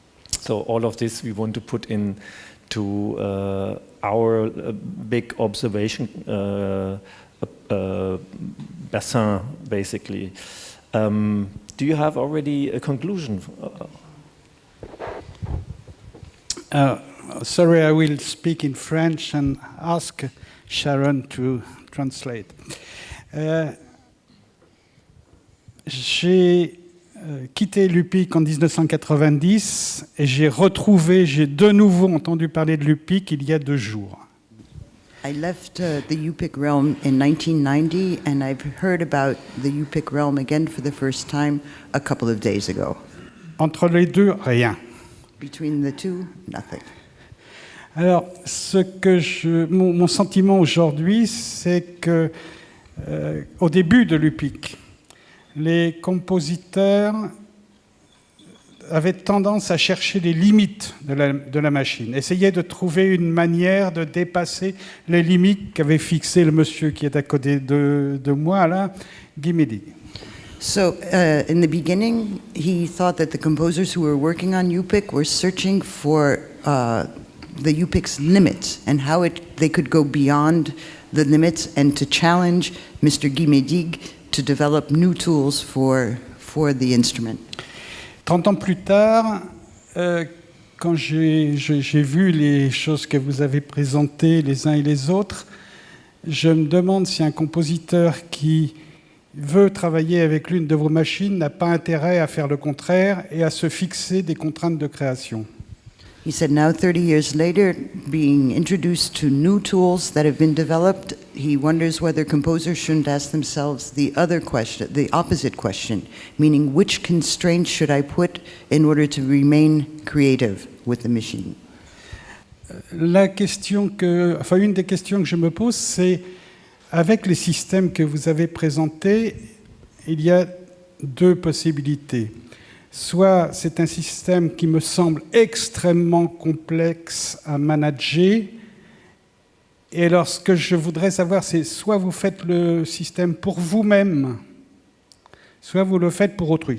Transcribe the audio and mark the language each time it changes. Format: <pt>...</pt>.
<en>So all of this we want to put into our big observation bassin, basically. Do you have already a conclusion? Sorry, I will speak in French and ask Sharon to translate.</en> <fr>J'ai quitté l'UPIC en 1990 et j'ai de nouveau entendu parler de l'UPIC il y a 2 jours.</fr> <en>I left the Youpick Realm in 1990, and I've heard about the Youpick Realm again for the first time a couple of days ago.</en> <fr>Entre les deux, rien.</fr> <en>Between the two, nothing.</en> <fr>Alors, mon sentiment aujourd'hui, c'est que au début de l'UPIC, les compositeurs avaient tendance à chercher les limites de la machine, essayaient de trouver une manière de dépasser les limites qu'avait fixées le monsieur qui est à côté de moi, là, Guy Médig.</fr> <en>So, in the beginning, he thought that the composers who were working on UPIC were searching for the UPIC's limits and how they could go beyond the limits and to challenge Mr. Guy Médig to develop new tools for the instrument.</en> <fr>30 ans plus tard, quand j'ai vu les choses que vous avez présentées les uns et les autres, je me demande si un compositeur qui veut travailler avec l'une de vos machines n'a pas intérêt à faire le contraire et à se fixer des contraintes de création.</fr> <en>He said now, 30 years later, being introduced to new tools that have been developed, he wonders whether composers shouldn't ask themselves the opposite question, meaning which constraints should I put in order to remain creative with the machine?</en> <fr>Une des questions que je me pose, c'est avec les systèmes que vous avez présentés, il y a 2 possibilités. Soit c'est un système qui me semble extrêmement complexe à manager, et alors ce que je voudrais savoir, c'est soit vous faites le système pour vous-même, soit vous le faites pour autrui.</fr>